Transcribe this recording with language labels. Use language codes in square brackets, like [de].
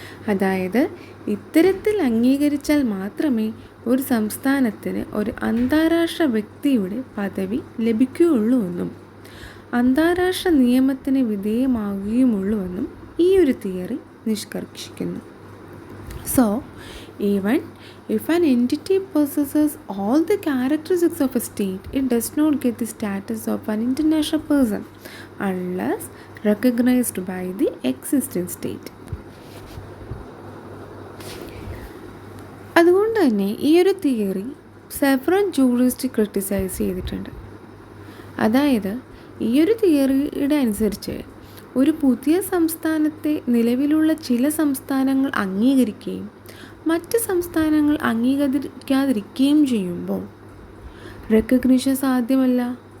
[ml] അതായത് ഇത്തരത്തിൽ അംഗീകരിച്ചാൽ മാത്രമേ ഒരു സംസ്ഥാനത്തിന് ഒരു അന്താരാഷ്ട്ര വ്യക്തിയുടെ പദവി ലഭിക്കുകയുള്ളൂ എന്നും അന്താരാഷ്ട്ര നിയമത്തിന് വിധേയമാവുകയുമുള്ളൂവെന്നും ഈ ഒരു theory നിഷ്കർഷിക്കുന്നു. [en] So even if an entity possesses all the characteristics of a state, it does not get the status of an international person unless recognized by the existing state. [ml] അതുകൊണ്ട് തന്നെ ഈ ഒരു തിയറി സെവറൽ ജൂറിസ്റ്റ് ക്രിട്ടിസൈസ് ചെയ്തിട്ടുണ്ട്. അതായത് ഈ ഒരു തിയറിയുടെ അനുസരിച്ച് ഒരു പുതിയ സംസ്ഥാനത്തെ നിലവിലുള്ള ചില സംസ്ഥാനങ്ങൾ അംഗീകരിക്കുകയും മറ്റ് സംസ്ഥാനങ്ങൾ അംഗീകരിക്കാതിരിക്കുകയും ചെയ്യുമ്പോൾ റെക്കഗ്നിഷൻ സാധ്യമല്ല.